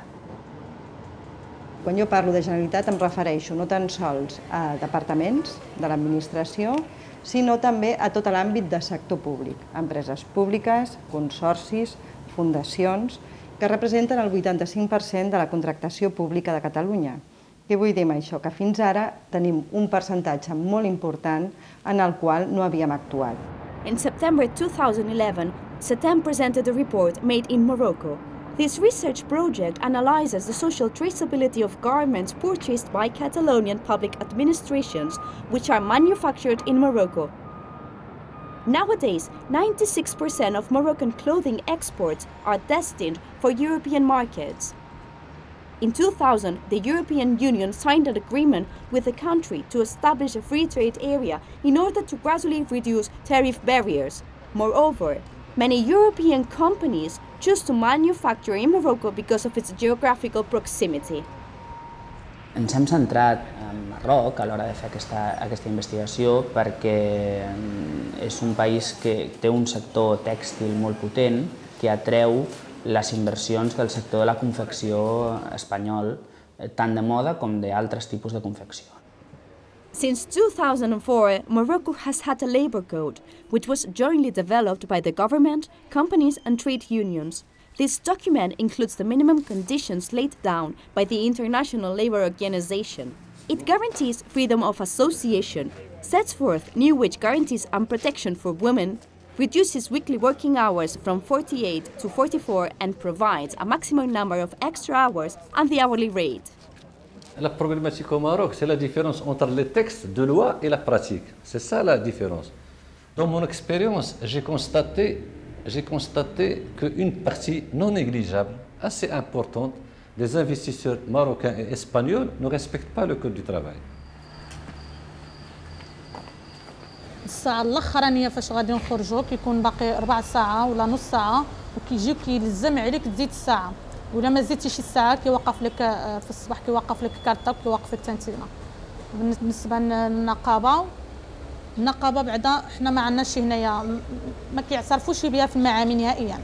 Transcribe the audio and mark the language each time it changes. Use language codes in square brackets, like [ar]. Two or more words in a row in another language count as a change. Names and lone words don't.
[ca] Quan jo parlo de Generalitat em refereixo no tan sols a departaments de l'administració, sinó també a tot l'àmbit de sector públic, empreses públiques, consorcis, fundacions, que representen el 85% de la contractació pública de Catalunya. Què vull dir amb això? Que fins ara tenim un percentatge molt important en el qual no havíem actuat. [en] In September 2011, SETEM presented a report made in Morocco. This research project analyzes the social traceability of garments purchased by Catalonian public administrations, which are manufactured in Morocco. Nowadays, 96% of Moroccan clothing exports are destined for European markets. In 2000, the European Union signed an agreement with the country to establish a free trade area in order to gradually reduce tariff barriers. Moreover, many European companies choose to manufacture in Morocco because of its geographical proximity. [ca] Ens hem centrat en Marroc a l'hora de fer aquesta investigació perquè és un país que té un sector tèxtil molt potent que atreu les inversions del sector de la confecció espanyol, tant de moda com d'altres tipus de confecció. [en] Since 2004, Morocco has had a labor code, which was jointly developed by the government, companies and trade unions. This document includes the minimum conditions laid down by the International Labour Organization. It guarantees freedom of association, sets forth new wage guarantees and protection for women, reduces weekly working hours from 48 to 44 and provides a maximum number of extra hours and the hourly rate. [fr] La problématique au Maroc, c'est la différence entre les textes de loi et la pratique. C'est ça la différence. Dans mon expérience, j'ai constaté qu'une partie non négligeable, assez importante, des investisseurs marocains et espagnols ne respectent pas le code du travail. [ar] الساعة الأخرانية فاش غادي نخرجوا كيكون باقي 4 ساعة ولا نص ساعة وكيجيو كيلزم عليك تزيد الساعة ولا ما زدتيش الساعة كيوقف لك في الصباح كيوقف لك كارطة وكيوقف لك تنتينا. بالنسبة للنقابة بعدا حنا ما عندناش هنايا ما كيعترفوش بها في المعامل نهائيا.